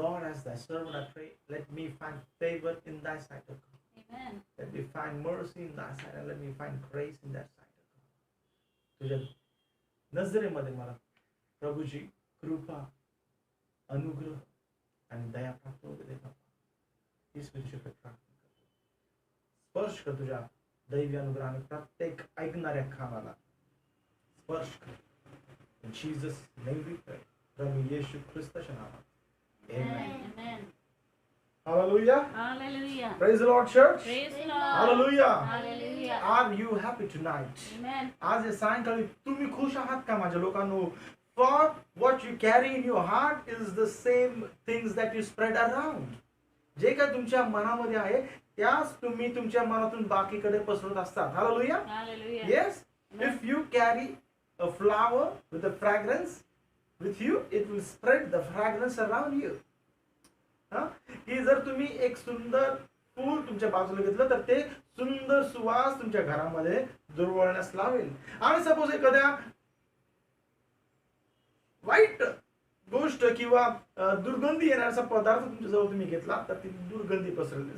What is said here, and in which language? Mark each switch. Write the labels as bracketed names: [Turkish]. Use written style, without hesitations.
[English] as thy servant I pray, let me find favor in thy sight, O God. Amen. Let me find mercy in thy sight and let me find grace in that sight, O God. [Marathi] तुझ्या नजरेमध्ये मला प्रभूची कृपा, अनुग्रह आणि दया प्राप्त होऊ दे बाबा. हीच मी तुझ्याकडे प्रार्थना करतो. स्पर्श कर तुझ्या दैवी अनुग्रहाने प्रत्येक ऐकणाऱ्या कानाला स्पर्श कर. [English] In Jesus' name we pray. [Marathi] प्रभू येशू ख्रिस्ताच्या नावात. [English] Amen. Amen. Hallelujah. Hallelujah. Praise the Lord, church. Praise the Lord. Hallelujah. Hallelujah. Are you happy tonight? Amen. [Marathi] आज या सायंकाळी तुम्ही खुश आहात का माझ्या लोकांनो? [English] For what you carry in your heart is the same things that you spread around. [Marathi] जे काय तुमच्या मनामध्ये आहे त्याच तुम्ही तुमच्या मनातून बाकीकडे पसरत असतात. [English] Hallelujah. Hallelujah. Yes. If you carry a flower with a fragrance with you, it will spread the fragrance around you. [Marathi] की जर तुम्ही एक सुंदर फूल तुमच्या बाजूला घेतलं तर ते सुंदर सुवास तुमच्या घरामध्ये दुर्वळण्यास लावेल. आणि सपोज एखाद्या वाईट गोष्ट किंवा दुर्गंधी येणारा पदार्थ तुमच्या जवळ तुम्ही घेतला तर ती दुर्गंधी पसरेल.